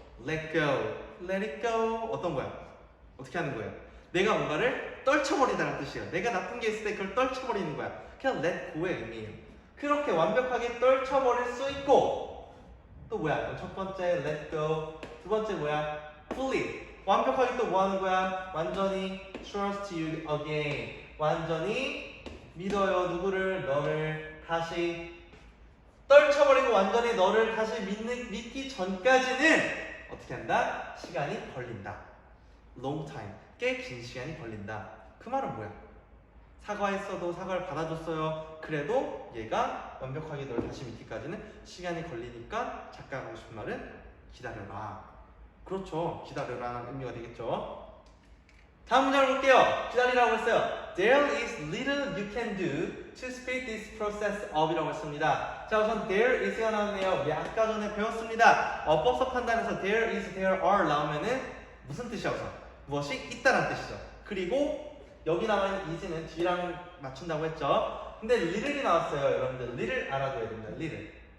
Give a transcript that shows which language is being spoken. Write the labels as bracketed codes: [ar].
[en] let go. let it go. [ko] 어떤 거야? 어떻게 하는 거예요? 내가 뭔가를 떨쳐버리다는 뜻이에요. 내가 나쁜 게 있을 때 그걸 떨쳐버리는 거야. 그냥 let go의 의미예요. 그렇게 완벽하게 떨쳐버릴 수 있고 또 뭐야? 첫 번째 let go. 두 번째 뭐야? fully. 완벽하게 또 뭐 하는 거야? 완전히 [en] trust you again. [ko] 완전히 믿어요. 누구를? 너를 다시 떨쳐버리고 완전히 너를 다시 믿기 전까지는 어떻게 한다? 시간이 걸린다. long time. 꽤 긴 시간이 걸린다. 그 말은 뭐야? 사과했어도 사과를 받아줬어요. 그래도 얘가 완벽하게 널 다시 믿기까지는 시간이 걸리니까 작가가 하고 싶은 말은 기다려라. 그렇죠. 기다려라는 의미가 되겠죠. 다음 문장을 볼게요. 기다리라고 했어요. [en] There is little you can do to speed this process up [ko] 이라고 했습니다. 자, 우선 there is가 나왔네요. 우리 아까 전에 배웠습니다. 어법서 판단에서 there is, there are 나오면은 무슨 뜻이야 우선? 무엇이 있다는 뜻이죠. 그리고 여기 나와있는 is는 뒤랑 맞춘다고 했죠. 근데 little이 나왔어요. 여러분들 little 알아둬야 됩니다. little.